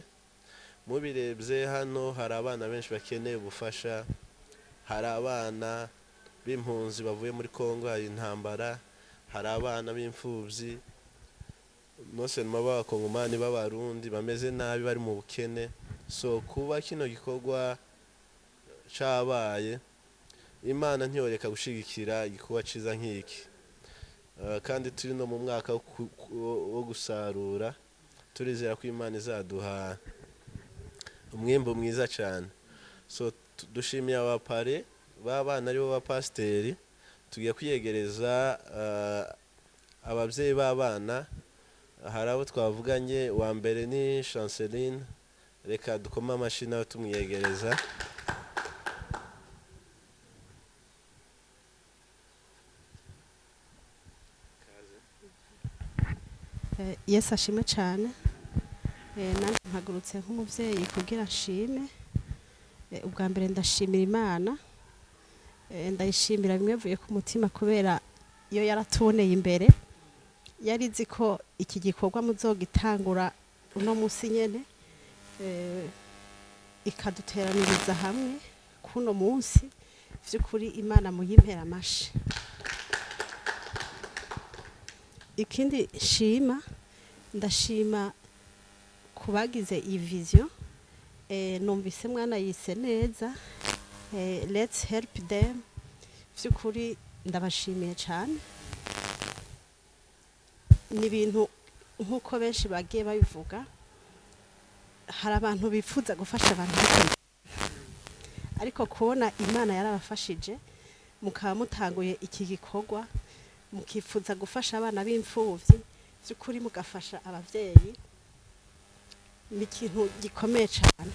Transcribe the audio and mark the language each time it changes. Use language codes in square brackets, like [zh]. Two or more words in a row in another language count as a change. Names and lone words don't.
[rn] Mubirebye hano hari abana benshi bakeneye ubufasha, hari abana b'impunzi bavuye muri Kongo, hari intambara, hari abana b'imfubyi nose n'abakongomani b'abarundi bameze nabi bari mu bukene. So kuba kino gikorwa cabaye, Imana ntiyoreka gushigikira igikorwa ciza nk'iki. [rw] Kandi turi no mu mwaka wo gusarura, turizera ko Imana izaduha umwimbo mwiza cyane. So dushimiye abapare b'abana aribo ba pasteri, tugiye kwiyegereza ababyeyi b'abana. Hari abo twavuganye, wa mbere ni Chanceline, reka dukoma amashyi nawe tumwiyegereza. Yesu ashimwe cyane. [rn] Nanjye mpagurutse nk'umubyeyi kugira nshime. Ubwa mbere ndashimira Imana, ndayishimira bimwe vuye ku mutima kubera iyo yaratuboneye imbere, yari izi ko iki gikorwa muzogitangura uno munsi nyene, ikaduteraniriza hamwe kuno munsi. Vy'ukuri Imana muyimpera amashi. Ikindi shima, ndashima kubagize iyi vision. Numvise mwana yise neza, [en] let's help them. [rw] Vy'ukuri ndabashimiye cyane. Ni ibintu nk'uko benshi bagiye babivuga, hari abantu bifuza gufasha abantu, ariko kubona Imana yarabafashije mukaba mutanguye iki gikorwa, mukifuza gufasha abana b'imfubyi, by'ukuri mugafasha ababyeyi, ni ikintu gikomeye cyane.